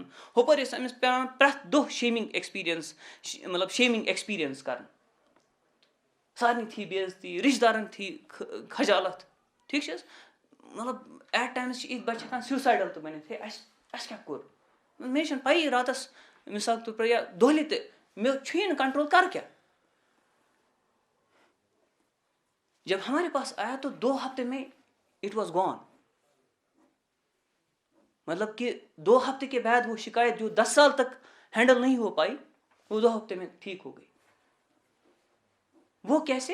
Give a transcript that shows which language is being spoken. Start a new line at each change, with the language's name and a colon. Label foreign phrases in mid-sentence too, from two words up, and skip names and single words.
Kashmiri: ہُپٲرۍ ٲس أمِس پیٚوان پرٛٮ۪تھ دۄہ
English: shaming experience
Kashmiri: کَرُن. سارنٕے تھی بے عزتی رِشتہٕ دارَن تھی کھجالت. ٹھیٖک چھِ حظ. مطلب ایٹ ٹایمٕز چھِ یِتھۍ بَچہِ ہٮ۪کان سیوٗسایڈَل تہِ بٔنِتھ. ہے اَسہِ کیٛاہ کوٚر. مےٚ چھَنہٕ پَیی راتَس مِثال طور پر یا دۄہلہِ تہِ مےٚ چھُیی نہٕ کنٹرول کَرٕ کیٛاہ.
Urdu: جب ہمارے پاس آیا تو 2 ہفتے میں
English: it was gone.
Urdu: مطلب کہ 2 ہفتے کے بعد وہ شکایت جو 10 سال تک ہینڈل نہیں ہو پائی وہ 2 ہفتے میں ٹھیک ہو گئی. وہ کیسے؟